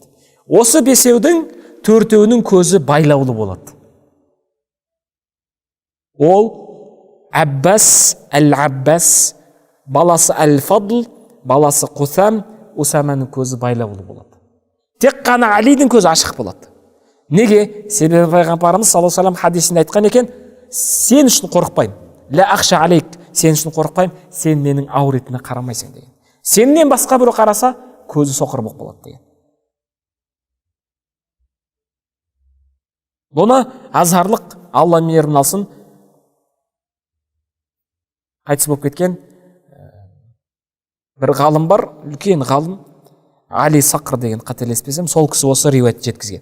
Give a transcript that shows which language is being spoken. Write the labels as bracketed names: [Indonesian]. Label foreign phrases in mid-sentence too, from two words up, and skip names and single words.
[Kazakh] Осы 5-дің 4-інің көзі байлаулы болады. Ол Аббас, Әл-Аббас, баласы Әл-Фадл, баласы Қусам, Усаманың көзі байлаулы болады. Тек қана Алидің көзі ашық болады. Неге? Себебі пайғамбарымыз [Arabic] صلى الله عليه وسلم [Kazakh] хадисінде айтқан екен, сен үшін қорықпаймын. [Arabic] لا أخشى عليك, [Kazakh] сен үшін қорықпаймын, сен менің ауретіме қарамайсың деген. Сеннен басқа біреу қараса, көзі соқыр болып қалады деген. Бұны азhарлық, Алла мейірін алсын, қайтыс болып кеткен бір ғалым бар, үлкен ғалым, Али Сақр деген, қателеспесем, сол кісі осы риуаят жеткізген.